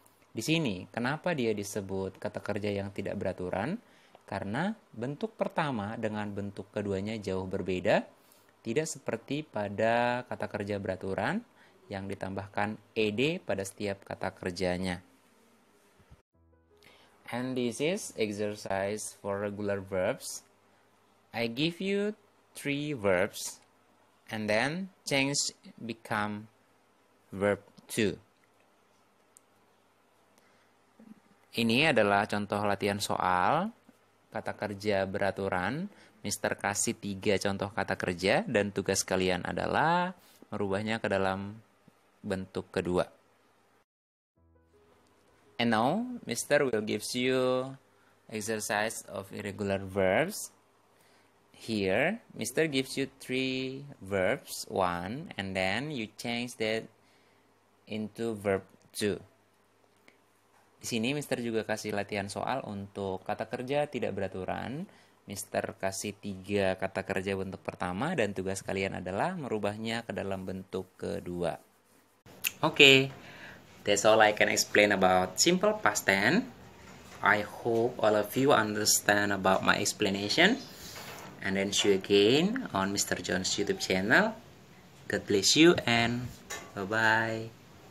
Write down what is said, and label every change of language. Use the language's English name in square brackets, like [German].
[Indonesian] Di sini, kenapa dia disebut kata kerja yang tidak beraturan? Karena bentuk pertama dengan bentuk keduanya jauh berbeda, tidak seperti pada kata kerja beraturan yang ditambahkan ed pada setiap kata kerjanya. [English] And this is exercise for regular verbs. I give you 3 verbs and then change become verb 2. [Indonesian] Ini adalah contoh latihan soal kata kerja beraturan. Mister kasih 3 contoh kata kerja dan tugas kalian adalah merubahnya ke dalam bentuk kedua. [English] And now, Mister will gives you exercise of irregular verbs. Here, Mister gives you 3 verbs, 1, and then you change that into verb 2. [Indonesian] Di sini Mister juga kasih latihan soal untuk kata kerja tidak beraturan. Mister kasih 3 kata kerja bentuk pertama dan tugas kalian adalah merubahnya ke dalam bentuk kedua. [English] Okay. That's all I can explain about simple past tense. I hope all of you understand about my explanation. And then see you again on Mr. John's YouTube channel. God bless you and bye-bye.